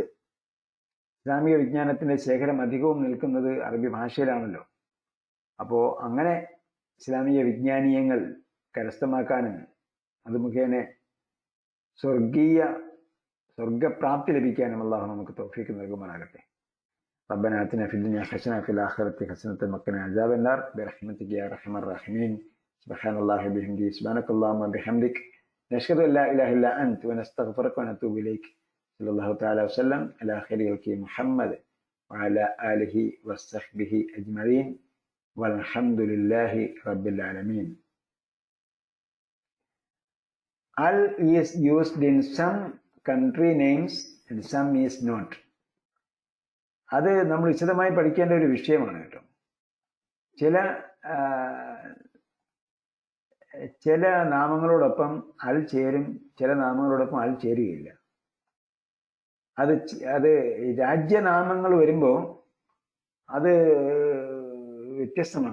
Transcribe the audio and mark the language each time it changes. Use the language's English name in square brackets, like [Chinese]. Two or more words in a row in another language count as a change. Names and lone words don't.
[Malayalam] ഇസ്ലാമിക വിജ്ഞാനത്തിന്റെ ശേഖരം അധികവും നിൽക്കുന്നത് അറബി ഭാഷയിലാണല്ലോ. അപ്പോൾ അങ്ങനെ ഇസ്ലാമിക വിജ്ഞാനീയങ്ങൾ കരസ്ഥമാക്കാനും അത് മുഖേന സ്വർഗപ്രാപ്തി ലഭിക്കാനും അല്ലാഹു നമുക്ക് തൗഫീഖ് നൽകുമാറാകട്ടെ. [Arabic] ربنا آتنا في الدنيا حسنة وفي الآخرة حسنة وقنا عذاب النار برحمتك يا أرحم الراحمين. سبحان الله وبحمده سبحانك اللهم وبحمدك نشهد أن لا إله إلا أنت ونستغفرك ونتوب إليك. صلى الله تعالى وسلم على خير خلق محمد وعلى آله وصحبه أجمعين والحمد لله رب العالمين. [English] Al is used in some country names and some is not. [Malayalam] അത് നമ്മൾ വിശദമായി പഠിക്കേണ്ട ഒരു വിഷയമാണ് കേട്ടോ. ചില ചില നാമങ്ങളോടൊപ്പം അൽ ചേരും, ചില നാമങ്ങളോടൊപ്പം അൽ ചേരുകയില്ല. അത് രാജ്യനാമങ്ങൾ വരുമ്പോൾ അത് വ്യത്യസ്തമാണ്.